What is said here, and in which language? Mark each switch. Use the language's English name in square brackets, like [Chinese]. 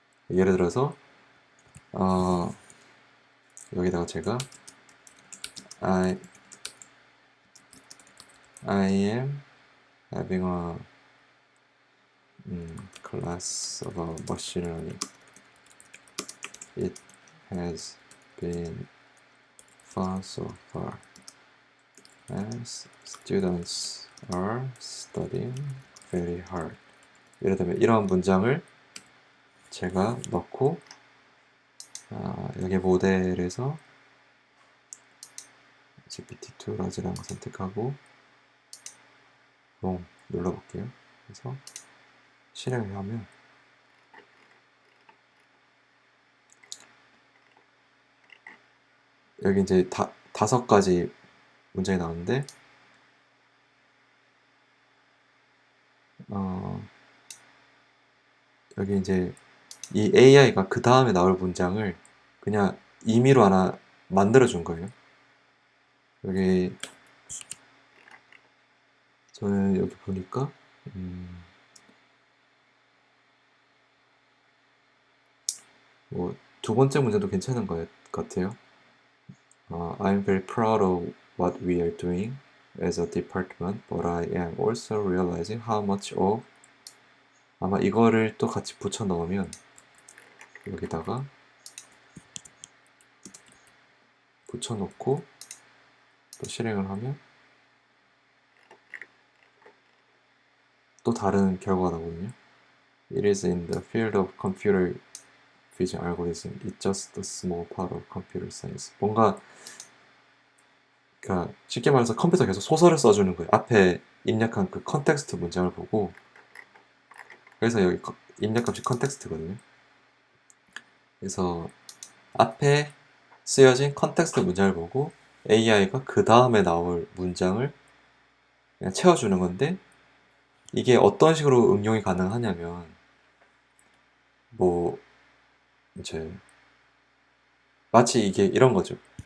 [Korean] 예를 들어서 여기다가 제가 [English] I am having a class of machine learning. It has been fun so far, as students are studying very hard. [Korean] 예를 들면 이런 문장을 제가 넣고 여기 모델에서 GPT-2 라지라는 거 선택하고 눌러볼게요. 그래서 실행을 하면 여기 이제 5가지 문장이 나오는데 여기 이제 이 AI가 그 다음에 나올 문장을 그냥 임의로 하나 만들어 준 거예요. 여기 저는 여기 보니까 뭐 두 번째 문제도 괜찮은 것 같아요. [English] I'm very proud of what we are doing as a department, but I am also realizing how much of [Korean] 아마 이거를 또 같이 붙여 넣으면 여기다가 붙여 놓고 또 실행을 하면 또 다른 결과가 나오거든요. [English] It is in the field of computer vision algorithm. It's just a small part of computer science. [Korean] 뭔가 그러니까 쉽게 말해서 컴퓨터 계속 소설을 써주는 거예요. 앞에 입력한 그 컨텍스트 문장을 보고 그래서 여기 입력값이 컨텍스트거든요. 그래서 앞에 쓰여진 컨텍스트 문장을 보고 AI가 그 다음에 나올 문장을 그냥 채워주는 건데 이게 어떤 식으로 응용이 가능하냐면 뭐 이제 마치 이게 이런 거죠.